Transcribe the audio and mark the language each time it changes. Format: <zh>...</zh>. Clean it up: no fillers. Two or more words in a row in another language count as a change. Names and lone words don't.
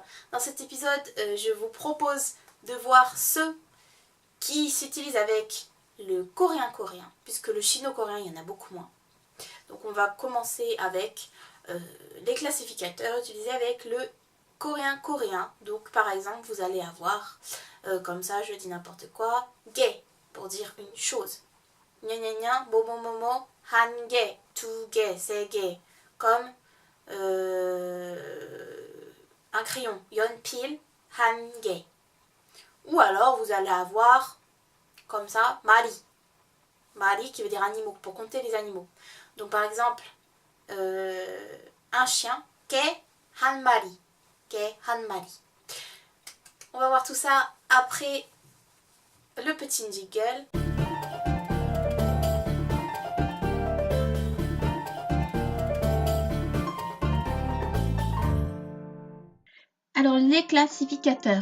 <fr>Dans cet épisode, je vous propose de voir ceux qui s'utilisent avec le coréen-coréen, puisque le chino-coréen, il y en a beaucoup moins. Donc on va commencer avec les classificateurs utilisés avec le coréen-coréen. Donc par exemple, vous allez avoir, comme ça je dis n'importe quoi, 게 pour dire une chose.</fr> <ko>냐냐냐, 뭐뭐뭐뭐, 한 개, 두 개, 세 개.</ko> <fr>Comme un crayon,</fr> <ko>연필, 한 개.</ko> <fr>Ou alors vous allez avoir comme ça, mari. Mari qui veut dire animaux, pour compter les animaux. Donc par exemple, un chien,</fr> <ko>개 한 마리. 개 한 마리.</ko> <fr>On va voir tout ça après le petit jingle. Alors les classificateurs.</fr>